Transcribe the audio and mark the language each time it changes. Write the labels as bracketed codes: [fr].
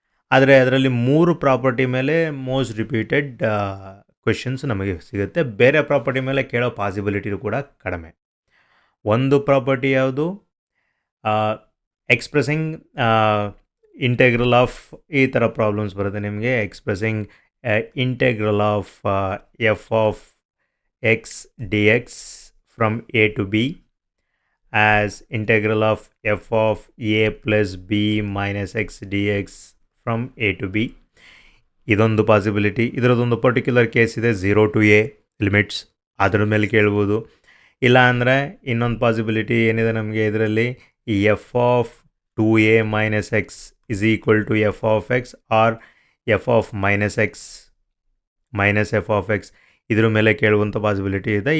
[kn] ಆದರೆ ಅದರಲ್ಲಿ 3 ಪ್ರಾಪರ್ಟಿ ಮೇಲೆ ಮೋಸ್ಟ್ ರಿಪೀಟೆಡ್ ಕ್ವೆಶನ್ಸ್ ನಮಗೆ ಸಿಗುತ್ತೆ. ಬೇರೆ ಪ್ರಾಪರ್ಟಿ ಮೇಲೆ ಕೇಳೋ ಪಾಸಿಬಿಲಿಟಿ ಕೂಡ ಕಡಿಮೆ. ಒಂದು ಪ್ರಾಪರ್ಟಿ ಯಾವುದು? [en] expressing integral of, [kn] ಈ ಥರ ಪ್ರಾಬ್ಲಮ್ಸ್ ಬರುತ್ತೆ ನಿಮಗೆ. [en] Expressing integral of f of x d x from a to b as integral of f of a plus b minus x dx from a to b. [kn] ಇದೊಂದು possibility. ಇದರದೊಂದು particular case ಇದೆ, 0 to a limits, ಅದ್ರ ಮೇಲೆ ಕೇಳ್ಬೋದು. ಇಲ್ಲ ಅಂದರೆ ಇನ್ನೊಂದು possibility ಏನಿದೆ ನಮಗೆ ಇದರಲ್ಲಿ, ಈ [en] f of 2a minus x is equal to f of x or f of minus x minus f of x, [kn] ಇದ್ರ ಮೇಲೆ ಕೇಳುವಂಥ ಪಾಸಿಬಿಲಿಟಿ ಇದೆ.